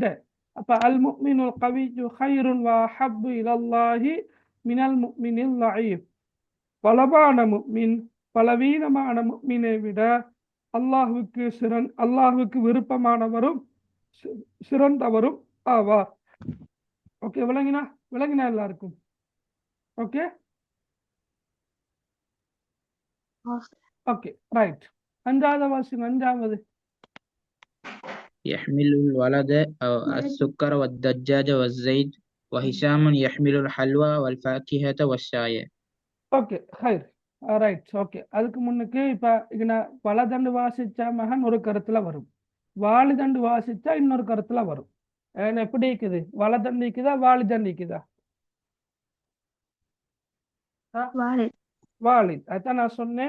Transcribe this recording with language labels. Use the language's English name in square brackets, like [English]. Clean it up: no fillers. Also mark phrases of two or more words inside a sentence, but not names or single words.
[Tamil] அப்ப [Arabic] المؤمن القوي خير وأحب إلى الله من المؤمن الضعيف [Tamil] பலமான முஃமின் பலவீனமான முஃமினை விட அல்லாஹ்வுக்கு விருப்பமானவரும் சிறந்தவரும் ஆவார். ஓகே. விளங்கினா எல்லாருக்கும்? [English] OK OK right. [Tamil] 5வது வாசிங்க. 5வது [Arabic] يحمل الولد السكر والدجاج والزيت وهشام يحمل الحلوى والفاكهة والشاي. [English] OK khair right. OK. [Tamil] அதுக்கு முன்னுக்கு இப்ப இங்க வலதண்டு வாசிச்சா மகன் ஒரு கருத்துல வரும், வாலிதண்டு வாசிச்சா இன்னொரு கருத்துல வரும். எப்படி இருக்குது? வலதண்டு இருக்குதா வாலிதண்டு இருக்குதா? வாலித். அதான் நான் சொன்னேன்.